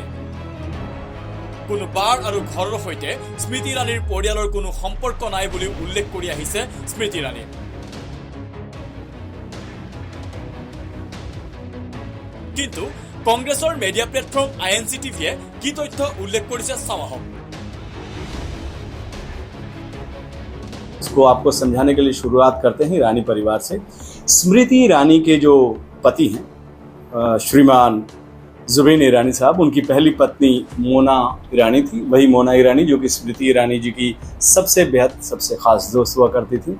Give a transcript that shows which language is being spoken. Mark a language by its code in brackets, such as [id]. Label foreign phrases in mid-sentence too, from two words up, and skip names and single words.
[as] কোনো বাৰ আৰু ঘৰৰ সৈতে স্মৃতি ইৰাণীৰ পৰিয়ালৰ কোনো সম্পৰ্ক নাই বুলি উল্লেখ কৰি আহিছে স্মৃতি ইৰাণী। কিন্তু কংগ্ৰেছৰ মিডিয়া প্লেটফৰ্ম INC টিভিয়ে কি তথ্য উল্লেখ কৰিছে চাওঁ আহক। [hi] इसको आपको समझाने के लिए शुरुआत करते हैं ईरानी परिवार से। स्मृति ईरानी के जो पति हैं श्रीमान जुबीन ईरानी साहब, उनकी पहली पत्नी मोना ईरानी थी। वही मोना ईरानी जो कि स्मृति ईरानी जी की सबसे बेहद सबसे खास दोस्त हुआ करती थी।